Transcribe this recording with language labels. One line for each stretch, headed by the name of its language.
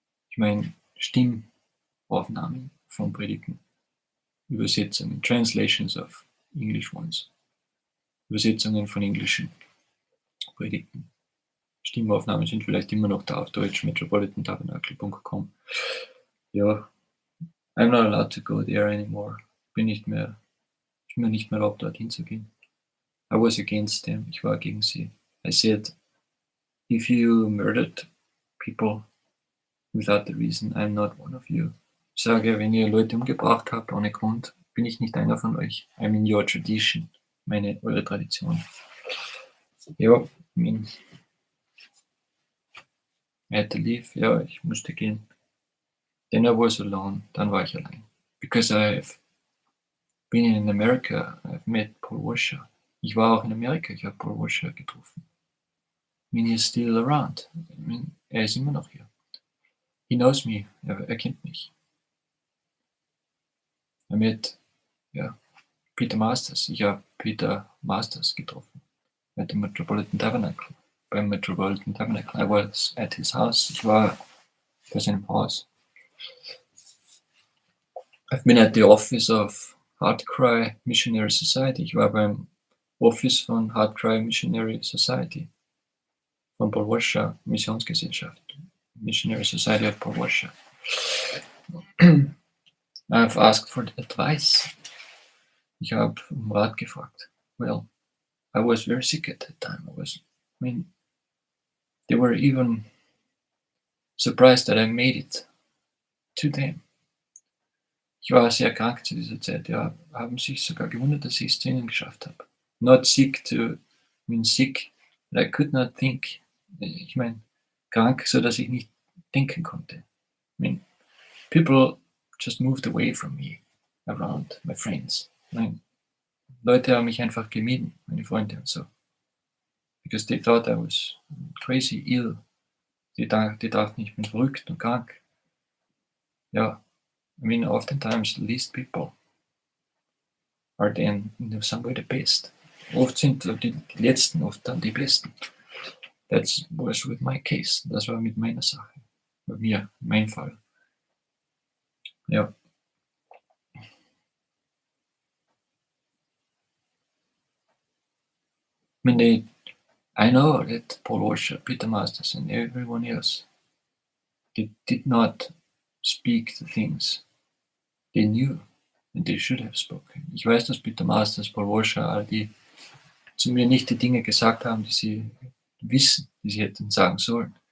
German: Ich meine, Stimmaufnahmen von Predigten, Übersetzungen,
English: translations of English ones,
German: Übersetzungen von englischen Predigten, Stimmaufnahmen sind vielleicht immer noch da auf Deutsch, metropolitantabernacle.com.
English: Ja, I'm not allowed to go there anymore.
German: Ist mir nicht mehr erlaubt, dorthin zu gehen.
English: I was against them.
German: Ich war gegen sie.
English: I said, if you murdered people without the reason, I'm not one of you.
German: Ich sage, wenn ihr Leute umgebracht habt ohne Grund, bin ich nicht einer von euch.
English: I'm in your tradition.
German: Eure Tradition.
English: Ja, I had to leave.
German: Ja, ich musste gehen.
English: Then I was alone.
German: Dann war ich allein.
English: Because I've been in America, I've met Paul Washer.
German: Ich war auch in Amerika, ich habe Paul Washer getroffen.
English: He's still around.
German: Er ist immer noch hier.
English: He knows me.
German: Er kennt mich.
English: I met, Peter Masters.
German: Ich habe Peter Masters getroffen.
English: At the Metropolitan Tabernacle.
German: Beim Metropolitan Tabernacle.
English: I was at his house.
German: Ich war bei seinem Haus.
English: I've been at the office of Heartcry Missionary Society.
German: Ich war beim Office von Heartcry Missionary Society. Von Paul Washer Missionsgesellschaft.
English: Missionary Society of Paul Washer. I've asked for advice.
German: Ich habe um Rat gefragt.
English: Well, I was very sick at that time. They were even surprised that I made it to them.
German: Ich war sehr krank zu dieser Zeit, haben sich sogar gewundert, dass ich es zu ihnen geschafft habe.
English: Not sick sick, but I could not think.
German: Ich meine, krank, so dass ich nicht denken konnte.
English: People just moved away from me around my friends.
German: Leute haben mich einfach gemieden, meine Freunde und so.
English: Because they thought I was crazy, ill.
German: Die dachten, ich bin verrückt und krank.
English: Ja, oftentimes the least people are then in some way the best.
German: Oft sind die Letzten oft dann die Besten.
English: That was with my case.
German: Das war mit meiner Sache. Bei mir, mein Fall. Ja.
English: I know that Paul Washer, Peter Masters, and everyone else, they did not speak the things they knew and they should have spoken.
German: Ich weiß, dass Peter Masters, Paul Washer, all die zu mir nicht die Dinge gesagt haben, die sie wissen, die sie hätten sagen sollen.